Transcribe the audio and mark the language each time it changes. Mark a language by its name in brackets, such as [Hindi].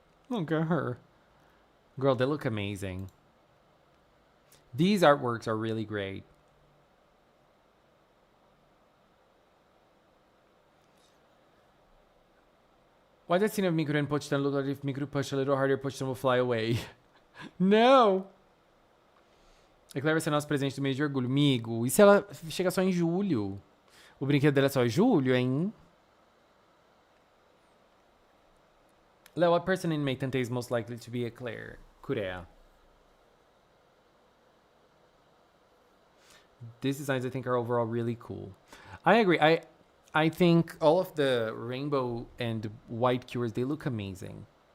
[English] Look at her. Girl, they look amazing. These artworks are really great. Why that scene of Mikuru and Pochtan look like if Mikuru pushed a little harder, Pochtan will fly away? No! [Portuguese] Eclair vai ser nosso presente do mês de orgulho. Amigo, e se ela chega só em julho? O brinquedo dela é só em julho, hein? [English] Léo, what person in May Tantei is most likely to be Eclair? Kurea. these designs I think are overall really cool. I agree. I think all of the rainbow and white cures, they look amazing.